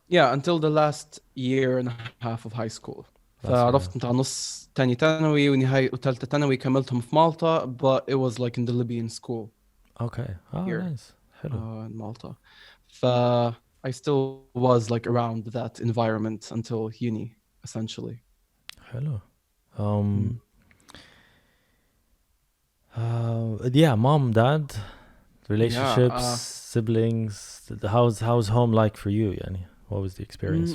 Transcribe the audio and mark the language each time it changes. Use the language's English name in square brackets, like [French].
[English] Yeah, until the last year and a half of high school. [Arabic] فعرفت نتاع نص تاني ثانوي ونهاية وثالثة ثانوي كملتهم في Malta, [English] but it was like in the Libyan school. Okay. Oh, here. Nice. Hello. In Malta. I I still was like around that environment until uni, essentially. Hello. Mm. Yeah, mom, dad, Yeah. relationships, siblings. How's home like for you, Yani? What was the experience?